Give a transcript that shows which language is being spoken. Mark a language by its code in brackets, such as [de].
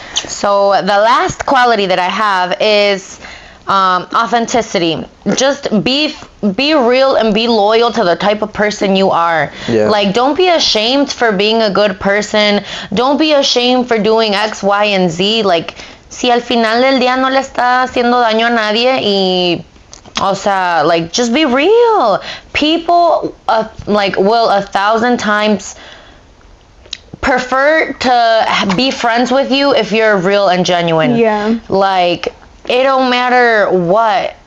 [en] So the last quality that I have is authenticity. Just be real and be loyal to the type of person you are. Yeah. Like, don't be ashamed for being a good person. Don't be ashamed for doing X, Y, and Z. [es] Like, si al final del día no le está haciendo daño a nadie y, o sea, like, just be real. [en] People, like, will 1,000 times prefer to be friends with you if you're real and genuine. Yeah. Like, it don't matter what.